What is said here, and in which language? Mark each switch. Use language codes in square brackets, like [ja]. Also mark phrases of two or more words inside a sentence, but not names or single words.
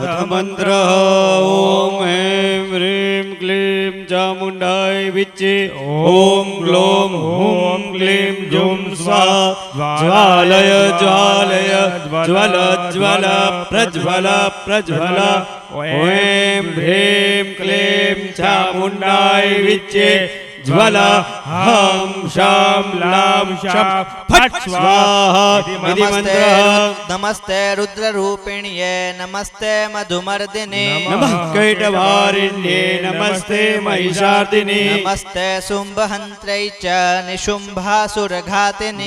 [sa] मंत्र ओम ऐं ह्रीं क्लीं चामुण्डाय विच्चे ओम ग्लोम ओम क्लीं जुं स्वाहा ज्वालय ज्वालय ज्वल ज्वल प्रज्वल प्रज्वल ऐं ह्रीं क्लीं चामुण्डाय विच्चे જ્વલા હમ શામ લામ શામ ફટ સ્વાહા ઇતિ મંત્ર નમસ્તે રુદ્રરૂપિણ્યે નમસ્તે મધુમર્દિને નમઃ કૈટવારિણ્યે નમસ્તે મહિષાર્દિને નમસ્તે શુંભહંત્रै ચ નિશુંભાસુરઘાતિને